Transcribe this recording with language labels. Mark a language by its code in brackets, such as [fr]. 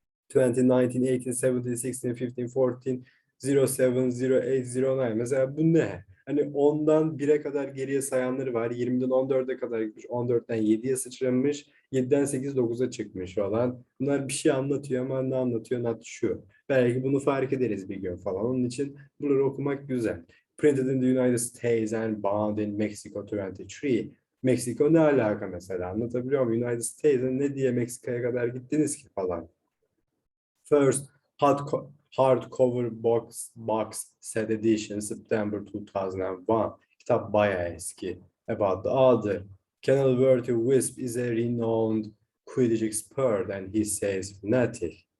[tr] 2019, 18, 17, 16, 15, 14, 07, 08, 09. Mesela bu ne? Hani 10'dan 1'e kadar geriye sayanları var. 20'den 14'e kadar gitmiş. 14'ten 7'ye sıçramış. 7'den 8, 9'a çıkmış falan. Bunlar bir şey anlatıyor ama ne anlatıyor? [en] Not sure. [tr] Belki bunu fark ederiz bir gün falan. Onun için bunları okumak güzel. [en] Printed in the United States and bound in Mexico 23. [tr] Meksiko ne alaka mesela? Anlatabiliyor muyum? United States'e ne diye Meksika'ya kadar gittiniz ki falan. [en] First hardcover box set edition September 2001. [tr] Kitap bayağı eski. [en] About the author. Kenilworth Wisp is a renowned Quidditch expert and he says fanatic.